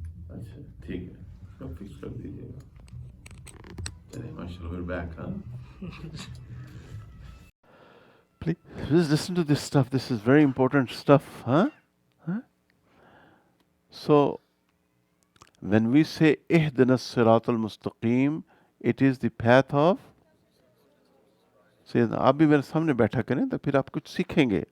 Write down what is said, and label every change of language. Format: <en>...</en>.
<hi>अच्छा ठीक है, सब फिक्स कर दीजिएगा। चलिए माशाल्लाह,</hi> <en>we're back, huh? Please listen to this stuff. This is very important stuff, huh? So when we say ihdinas siratal mustaqim, it is the path of</en> <hi>से आप भी मेरे सामने बैठा करें तो फिर आप कुछ सीखेंगे।</hi>